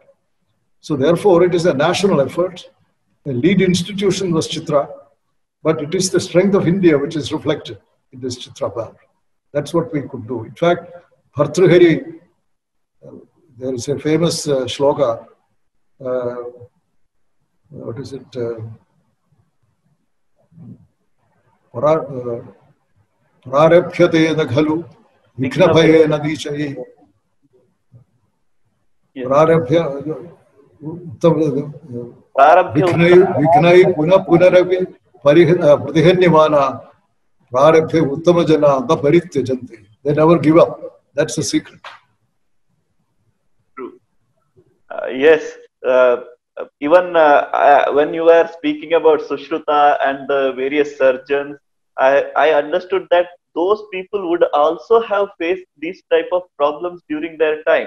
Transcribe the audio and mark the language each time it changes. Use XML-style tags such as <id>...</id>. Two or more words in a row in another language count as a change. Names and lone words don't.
<en>So therefore, it is a national effort. The lead institution was Chitra, but it is the strength of India which is reflected in this Chitra valve. That's what we could do. In fact, Bhartrihari, there is a famous shloka, what is it?</en> <sa>Prarabhyate na khalu, viknabhaye na dichaye. Prarabhya, viknai puna punaravi pratihanyamana prarabhya uttama jana na paritya jante.</sa> <en>They never give up. That's the secret. True. Yes. Even when you were speaking about Sushruta and the various surgeons, I understood that those people would also have faced these type of problems during their time.</en>